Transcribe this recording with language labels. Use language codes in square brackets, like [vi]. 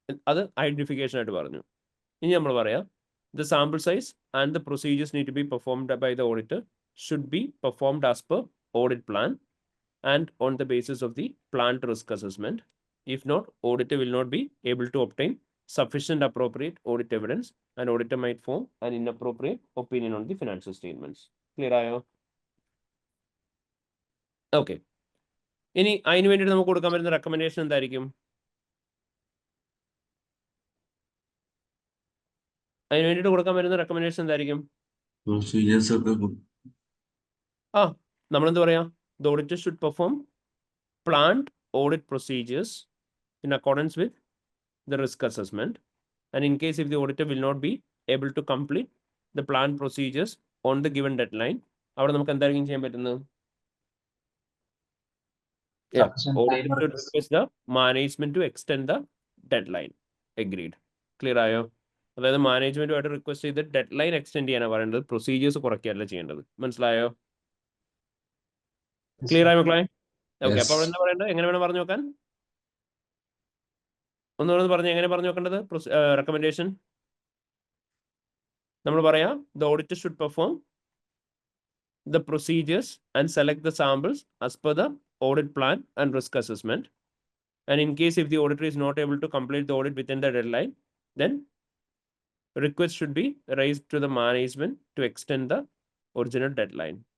[ml] അത് ഐഡന്റിഫിക്കേഷൻ ആയിട്ട് പറഞ്ഞു. ഇനി നമ്മൾ പറയാം, [en] the sample size and the procedures need to be performed by the auditor should be performed as per audit plan and on the basis of the planned risk assessment. If not, auditor will not be able to obtain sufficient appropriate audit evidence and auditor might form an inappropriate opinion on the financial statements. [ml] Clear ആയോ? Okay. ഇനി അതിന് വേണ്ടിയിട്ട് നമുക്ക് കൊടുക്കാൻ പറ്റുന്ന recommendation എന്തായിരിക്കും? അതിന് വേണ്ടിയിട്ട് കൊടുക്കാൻ പറ്റുന്ന റെക്കമെൻഡേഷൻ എന്തായിരിക്കും? പ്രൊസീജിയേഴ്സ് ഒക്കെ നമ്മളെന്ത് പറയാം? [en] The auditor should perform planned audit procedures in accordance with the risk assessment, and in case if the auditor will not be able to complete the planned procedures on the given deadline, [ml] അവിടെ നമുക്ക് എന്തായിരിക്കും ചെയ്യാൻ പറ്റുന്നത്? [en] Sufficient Auditor time should request. request the management to extend the deadline. Agreed. [ml] Clear ആയോ? അതായത് മാനേജ്മെന്റുമായിട്ട് request ചെയ്ത് dead line extend ചെയ്യാനാണ് പറയേണ്ടത്, പ്രൊസീജിയേഴ്സ് കുറയ്ക്കുകയല്ല ചെയ്യേണ്ടത്. മനസ്സിലായോ? ക്ലിയർ ആയോ മക്കളെ? ഓക്കെ. അപ്പൊ അവിടെ എന്താ പറയേണ്ടത്? എങ്ങനെ വേണം പറഞ്ഞു നോക്കാൻ? ഒന്നുകൂടെ പറഞ്ഞ് എങ്ങനെ പറഞ്ഞു നോക്കേണ്ടത് റെക്കമെൻഡേഷൻ? നമ്മൾ പറയാം, [en] the auditor should perform the procedures and select the samples as per the audit plan and risk assessment, and in case if the auditor is not able to complete the audit within the deadline, then request should be raised to the management to extend the original deadline.